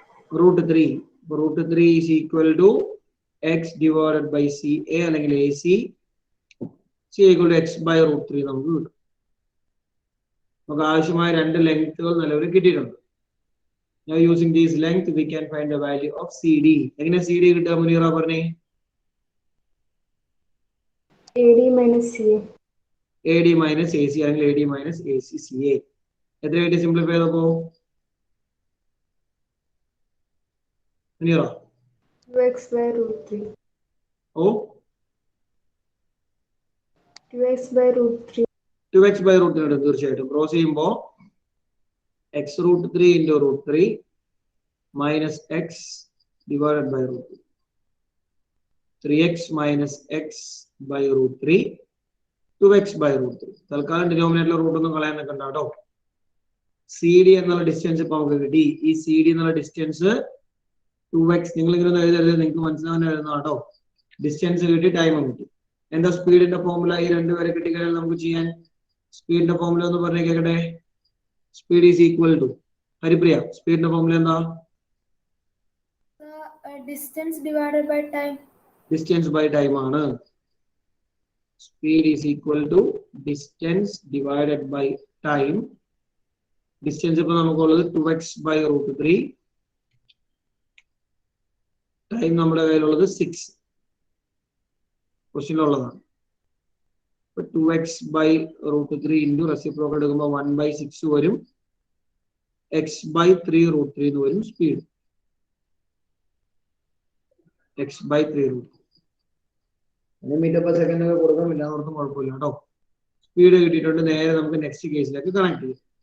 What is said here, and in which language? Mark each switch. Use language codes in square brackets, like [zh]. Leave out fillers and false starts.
[en] √3 is equal to x divided by CA അല്ലെങ്കിൽ AC. C equal to x/√3 [ml] നമുക്ക് കിട്ടും. നമുക്ക് ആവശ്യമായ രണ്ട് ലെങ്ത്തുകൾ നിലവിൽ കിട്ടിയിട്ടുണ്ട്. [en] Now using this length we can find the value of CD. [ml] എങ്ങനെ CD കിട്ടുക മുനീറ പറഞ്ഞേ? [en] AD minus CA. AD minus AC അല്ലെങ്കിൽ AD minus AC CA. [ml] എത്രയായിട്ട് simplify ചെയ്തപ്പോ മുനീറ? [en] 2x/√3. 2x/√3. 2x/√3 [ml] തീർച്ചയായിട്ടും ക്രോസ് ചെയ്യുമ്പോൾ [en] x√3 into √3 minus x divided by √3. 3x minus x by √3 2x by root 3. [ml] തൽക്കാലം ഡിനോമിനേറ്ററിലെ root ഒന്നും കളയാൻ നിൽക്കണ്ട കേട്ടോ. CD എന്നുള്ള ഡിസ്റ്റൻസ് ഇപ്പൊ നമുക്ക് കിട്ടി. ഈ CD എന്നുള്ള ഡിസ്റ്റൻസ് 2x. നിങ്ങൾ ഇങ്ങനെ എഴുതരുത്, നിങ്ങൾക്ക് മനസ്സിലാവാൻ എഴുതുന്ന കേട്ടോ. ഡിസ്റ്റൻസ് കിട്ടി, ടൈം കിട്ടി. എന്താ സ്പീഡിന്റെ ഫോർമുല? ഈ രണ്ടുപേരെ കിട്ടിക്കഴിഞ്ഞാൽ നമുക്ക് ചെയ്യാൻ സ്പീഡിന്റെ ഫോർമുല ഒന്ന് പറഞ്ഞു കേൾക്കട്ടെ. [en] speed is equal to [ml] Haripriya, സ്പീഡിന്റെ formula എന്താ? [en] Distance divided by time. Distance by time ആണ്. Speed is equal to distance divided by time. Distance [ml] ഇപ്പൊ നമുക്കുള്ളത് [en] 2x by root 3. [ml] Time നമ്മുടെ കയ്യിലുള്ളത് 6. ക്വസ്റ്റ്യനിലുള്ളതാണ്. [en] 2x by root 3 into [ml] reciprocal എടുക്കുമ്പോൾ [en] 1 by 6 വരും. x by 3 root 3 [ml] എന്ന് വരും speed. x by 3 root 3. Metre per second ഒക്കെ കൊടുക്കാൻ ഇല്ലാത്തവർക്കും കുഴപ്പമില്ല കേട്ടോ. സ്പീഡ് കിട്ടിയിട്ടുണ്ട്. നേരെ നമുക്ക് നെക്സ്റ്റ് കേസിലേക്ക് കണക്ട് ചെയ്യാം.